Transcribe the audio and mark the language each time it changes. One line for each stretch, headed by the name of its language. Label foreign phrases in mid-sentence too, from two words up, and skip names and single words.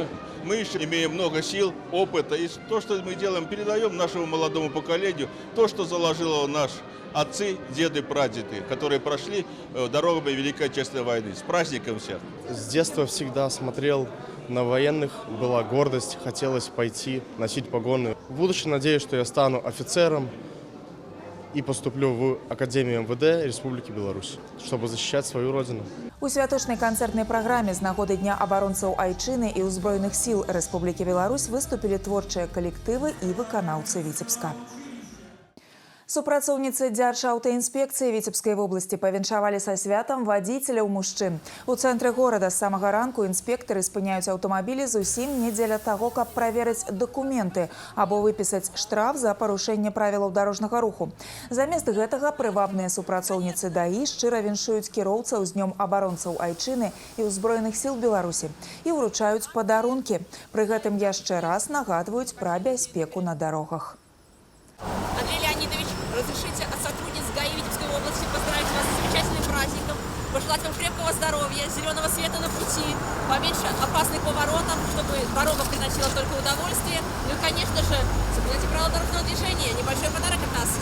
Russian: Мы еще имеем много сил, опыта. И то, что мы делаем, передаем нашему молодому поколению, то, что заложило наши отцы, деды, прадеды, которые прошли дорогами Великой Отечественной войны. С праздником всех! С детства всегда смотрел на военных, была гордость, хотелось пойти, носить погоны. В будущем надеюсь, что я стану офицером и поступлю в Академию МВД Республики Беларусь, чтобы защищать свою родину.
Belarusian: У святочнай канцэртнай праграме з нагоды Дня абаронцаў Айчыны і ўзброеных сіл Рэспублікі Беларусь выступілі творчыя калектывы і выканаўцы Віцебска. Супрацоўніцы Дзяржаўтаінспекцыі Віцебскай вобласці павіншавалі са святам вадзіцеляў мужчын. У цэнтры горада з самага ранку інспектары спыняюць аўтамабілі зусім не дзеля таго, каб праверыць дакументы або выпісаць штраф за парушэнне правілаў дарожнага руху. Замест гэтага прывабныя супрацоўніцы ДАІ шчыра віншуюць кіроўцаў з Днём абаронцаў Айчыны і ўзброеных сіл Беларусі і ўручаюць падарункі. Пры гэтым яшчэ раз нагадваюць пра бяспеку на дарогах.
Russian: Андрей Леонидович, разрешите от сотрудниц ГАИ Витебской области поздравить вас с замечательным праздником, пожелать вам крепкого здоровья, зеленого света на пути, поменьше опасных поворотов, чтобы дорога приносила только удовольствие. Ну и, конечно же, соблюдайте правила дорожного движения. Небольшой подарок от нас.